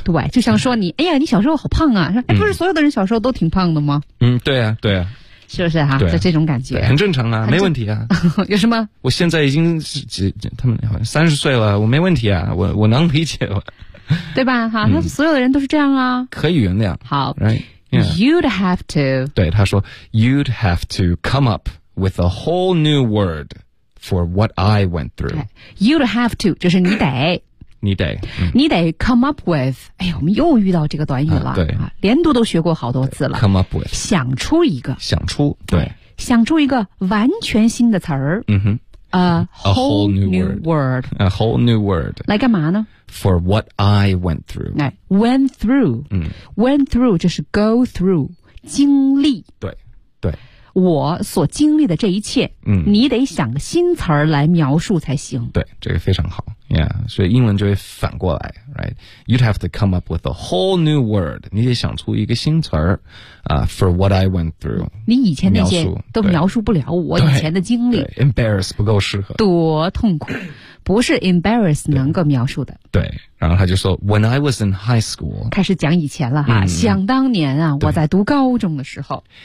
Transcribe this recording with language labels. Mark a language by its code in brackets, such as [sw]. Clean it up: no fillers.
[zh] 对，就像说你、嗯、哎呀你小时候好胖啊，哎，不是所有的人小时候都挺胖的吗？嗯，对啊对啊，是不是哈、啊？就这种感觉，很正常啊，没问题啊。有什么，我现在已经他们好像30岁了，我没问题啊，我能理解了对吧，哈，他所有的人都是这样啊，可以原谅。好、 [en] right? yeah. You'd have to，对，他说 You'd have to come up with a whole new word for what I went through、 okay. You'd have to 就是你得 [zh] 你得、嗯、你得 come up with，哎呦，我们又遇到这个短语了、对、啊、连读都学过好多次了， [en] come up with， [zh] 想出一个，想出，对，想出一个完全新的词儿。嗯哼， [en] A whole new word. 来干嘛呢？ For what I went through. 来 went through.、 [zh] 嗯、 went through 就是 go through, 经历。对对。我所经历的这一切、嗯、你得想个新词儿来描述才行。对，这个非常好。 Yeah, 所以英文就会反过来 , right? [en] You'd have to come up with a whole new word. [zh] 你得想出一个新词儿、 for what I went through. 你以前那些都描述不了我以前的经历。 Embarrass 不够适合。多痛苦。不是 embarrass 能够描述的。对。然后他就说 , when I was in high school. 开始讲以前了哈、嗯、想当年啊，我在读高中的时候。